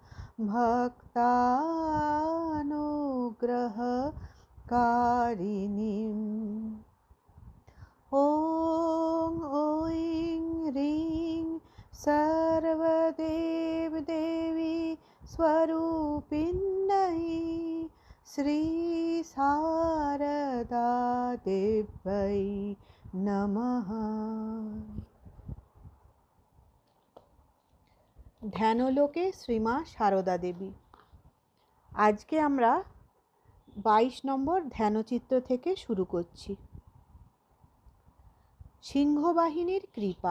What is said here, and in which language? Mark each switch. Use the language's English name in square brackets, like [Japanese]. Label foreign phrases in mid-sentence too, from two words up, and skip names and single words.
[Sanskrit] भक्तानुग्रहकारिणीम् ॐ ऐं ह्रीं सर्वदेवदेवी स्वरूपिण्यै श्री शारदा देव्यै नमः। [Bangla] ধ্যানলোকে শ্রীমা সারদা দেবী। আজকে আমরা 22 নম্বর ধ্যানচিত্র থেকে শুরু করছি। সিংহবাহিনীর কৃপা।